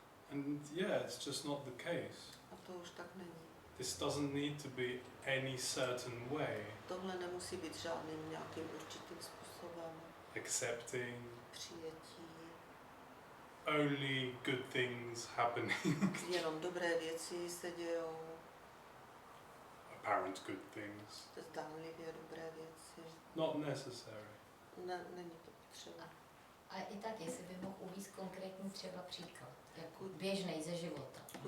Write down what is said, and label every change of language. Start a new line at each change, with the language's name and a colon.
English: And yeah, it's just not the case.
Czech: A to už tak není.
English: This doesn't need to be any certain way.
Czech: Tohle nemusí být žádným nějakým určitým způsobem.
English: Accepting
Czech: Přijetí,
English: only good things happening.
Czech: jenom dobré věci se dějou,
English: Apparent good things.
Czech: zdánlivě dobré věci.
English: Not necessary.
Czech: Není to potřeba. A i tak, jestli by mohl uvést konkrétní třeba příklad, jako běžnej ze života.